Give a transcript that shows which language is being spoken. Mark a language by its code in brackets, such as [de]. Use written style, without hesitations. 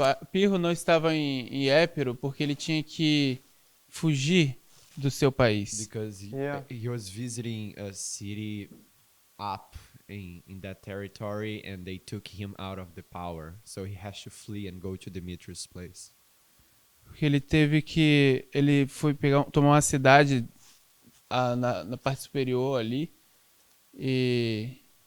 [pt] Pirro não estava em Épiro porque ele tinha que fugir do seu país. [en] Because he was visiting a city up in that territory and they took him out of the power. So he has to flee and go to Demetrius' place. [pt] Porque ele foi tomar uma cidade na parte superior ali e